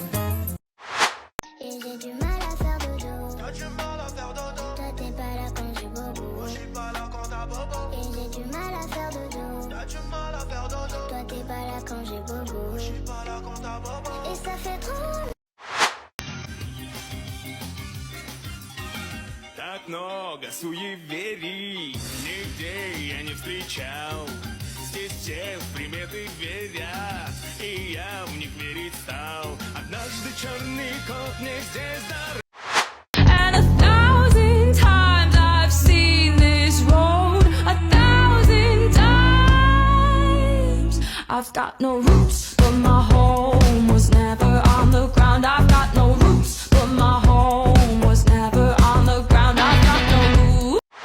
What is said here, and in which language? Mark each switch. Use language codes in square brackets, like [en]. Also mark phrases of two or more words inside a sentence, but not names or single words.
[fr] Et j'ai du mal à faire dodo. Toi t'es pas là quand j'ai bobo. Et j'ai du mal à faire dodo. Toi t'es pas là quand j'ai bobo. Et ça fait trop. [ru] Так много суеверий, нигде я не встречал. Здесь все в приметы верят, и я в них верить стал. Однажды черный кот мне здесь дарил. [en] And 1,000 times I've seen this road, 1,000 times. I've got no roots, but my home was never on the ground. I've got no roots, but my home was never on the ground. I've got no roots.